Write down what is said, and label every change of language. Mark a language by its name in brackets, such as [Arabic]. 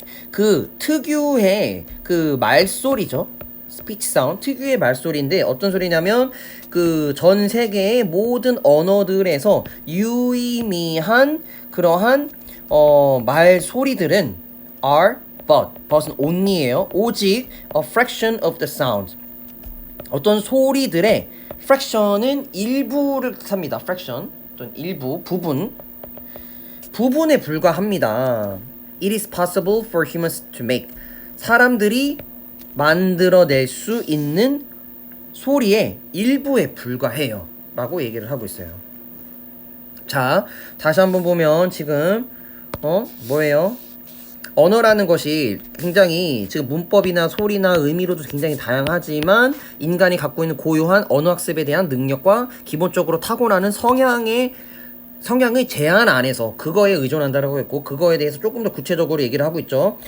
[Korean] 그 특유의 그 말소리죠. 스피치 사운드, 특유의 말소리인데 어떤 소리냐면 그 전 세계의 모든 언어들에서 유의미한 그러한 말소리들은 are but은 only예요. 오직 [English] a fraction of the sound. [Korean] 어떤 소리들의 fraction은 일부를 뜻합니다. fraction, 어떤 일부, 부분에 불과합니다. [English] It is possible for humans to make. [Korean] 사람들이 만들어낼 수 있는 소리의 일부에 불과해요 라고 얘기를 하고 있어요. 자, 다시 한번 보면 지금 뭐예요? 언어라는 것이 굉장히 지금 문법이나 소리나 의미로도 굉장히 다양하지만 인간이 갖고 있는 고유한 언어 학습에 대한 능력과 기본적으로 타고나는 성향의 제한 안에서 그거에 의존한다라고 했고, 그거에 대해서 조금 더 구체적으로 얘기를 하고 있죠.